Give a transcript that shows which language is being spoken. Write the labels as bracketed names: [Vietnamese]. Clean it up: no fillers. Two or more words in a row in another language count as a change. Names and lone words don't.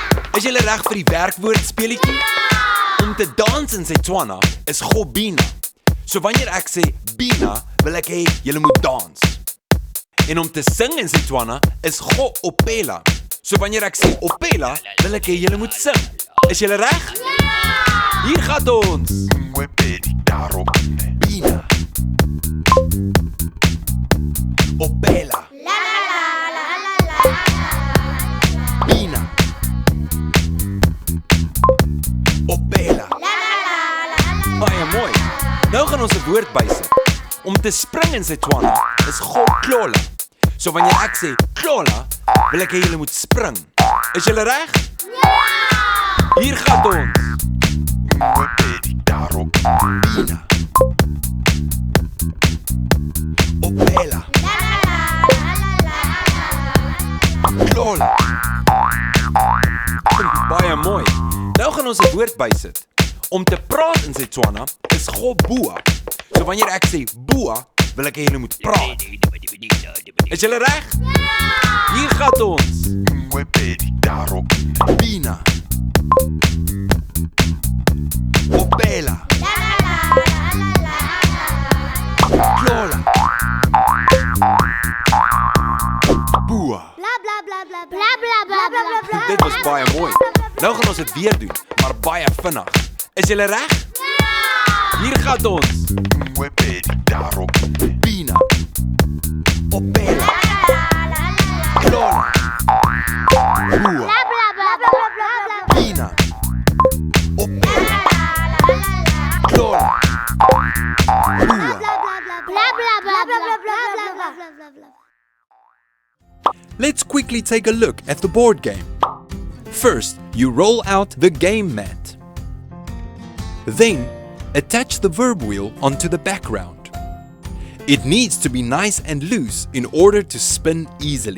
[Afrikaans] Is julle reg vir die werkwoord speletjie? Om te dans in Setswana is [Tswana] go bina. [Afrikaans] So wanneer ek sê bina, wil ek hê julle moet dans. En om te sing in Setswana is [Tswana] go opela. [Afrikaans] So wanneer ek sê opela, wil ek hê julle moet sing. Is julle reg? Hier gaan ons. [Tswana] Bina. Opela. Bina. Opela. [Afrikaans] Baie mooi. Nou gaan ons 'n woord bysit. Om te spring in Setswana is [Tswana] go klola. [Afrikaans] So wanneer ek sê klola, wil ek hê julle moet spring. Is julle reg? Hier gaan ons. [Tswana] Bina. Opela. Klola. [Afrikaans] Baie mooi. Nou gaan ons 'n woord bysit. Om te praat in Setswana is [Tswana] go bua. [Afrikaans] So wanneer ek sê bua, wil ek hê julle moet praat. Is julle reg? Hier gaan ons. [Tswana] Bina. Opela. Klola. Bua. [Afrikaans] Dit was baie mooi. Nou gaan ons dit weer doen, maar baie vinnig. Is julle reg? Hier gaan ons. [Tswana] Bina. Opela. Klola. Bua. Bina. Opela. Klola. Bua. [English] Let's quickly take a look at the board game. First, you roll out the game mat. Then, attach the verb wheel onto the background. It needs to be nice and loose in order to spin easily.